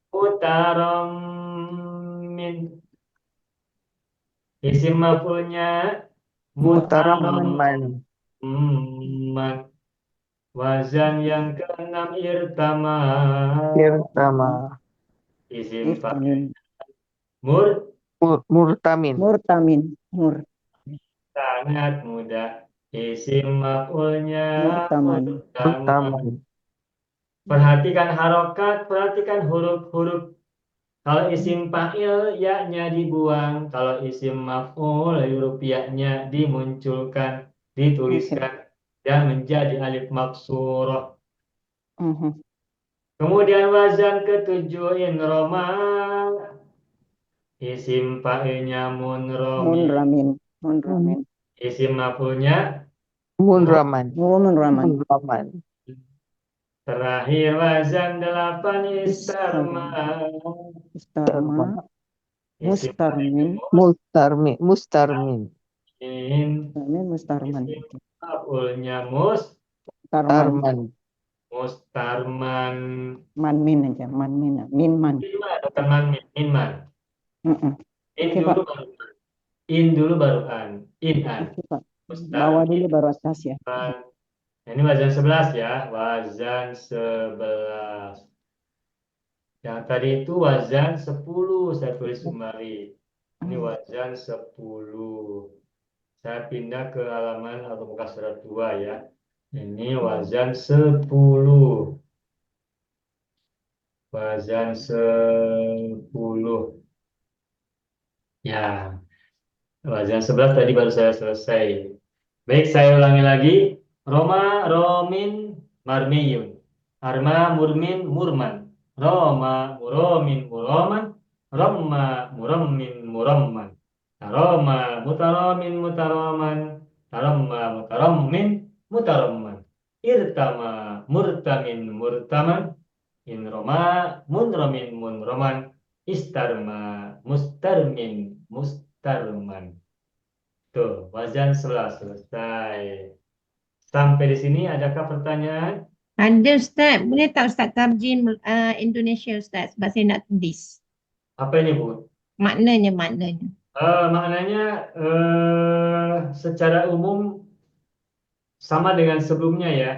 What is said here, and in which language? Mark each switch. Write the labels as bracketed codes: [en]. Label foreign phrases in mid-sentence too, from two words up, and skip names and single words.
[id] mutaromin. Isim maf'ulnya [ar] Mutaraman. mutaroman. [id] Wazan yang keenam irtama. [ar] Irtama. اسم فاعل Irtamin. mur Murtamin. Murtamin. Mur. [id] sangat mudah. Isim maf'ulnya [ar] Murtaman. murtaman. Murtaman. [id] Perhatikan harokat, perhatikan huruf-huruf. Kalau isim fa'il ya-nya dibuang, kalau isim maf'ul huruf ya-nya dimunculkan, dituliskan dan menjadi alif maksurah. Mhm. Kemudian wazan ketujuh inroma. Isim fa'ilnya munromi. [ar] منرمٍ. منرمٍ. [id] Isim maf'ulnya [ar] Munraman. Munraman. Munraman. [id] terakhir wazan 8 [ar] Istarma. istarma. Istarma. [id] Isim [ar] Mustarmin. مسترمٍ. مسترمٍ. fa'ilin. مسترمٍ. مسترمى. [id] Isim maf'ulnya [ar] Tarman. mustarman. [id] Manmin aja. Manmin. Minman. Minman, bukan manmin, minman. Mhm. In Oke, dulu Pak. baru an. In dulu baru an. In-an. Oke, Pak. [ar] Mustarmin. [id] Bawa dulu baru atas ya. Nah, ini wazan 11 ya. Wazan 11. Yang tadi itu wazan 10. Saya tulis kembali. Ini wazan 10. Saya pindah ke halaman atau muka surat 2 ya. Ini wazan 10. Wazan 10. Ya, wazan 11 tadi baru saya selesai. Baik, saya ulangi lagi. [ar] رمى، رامٍ، مرمي. أرمى، مرمٍ، مرمى. رامى، مرامٍ، مرامى. رمّى، مرمٍّ، مرمّى. ترامى، مترامٍ، مترامى. ترمّى، مترمٍّ، مترمّى. ارتمى، مرتمٍ، مرتمى. انرمى، منرمٍ، منرمى. استرمى، مسترمٍ، مسترمى. [id] Tuh, wazan 11 selesai. Sampai di sini adakah pertanyaan? [ms] Ada Ustaz, boleh tak Ustaz tarjim Indonesia Ustaz, sebab saya nak tulis. [id] Apa ini, Bu? Maknanya. Maknanya secara umum sama dengan sebelumnya ya.